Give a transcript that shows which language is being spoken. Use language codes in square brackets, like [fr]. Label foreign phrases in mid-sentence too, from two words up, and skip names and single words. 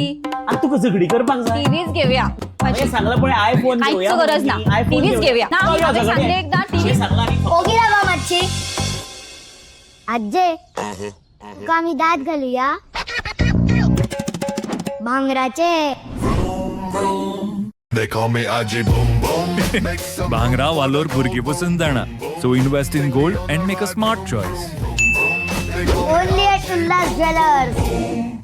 [kok] आता तुका झगडी करपाक जाय. टीव्हीच घेऊया. हांवें सांगला पळय आयफोन घेऊया. काहीच गरज ना, आयफोन टीव्हीच घेऊया ना. तो यो हांवें झगडे. सांगले एकदा टीव्ही सांगला न्ही. ओगी रावा मातशी आज्जे तुका आम्ही दात घालूया भांगराचे. [en] They call me Aji Boom Boom. Make some [kok] भांगरा वालोर भुरगीं पसंत जाणा. [en] So invest in gold and make a smart choice. Only at Ulhas Jewellers.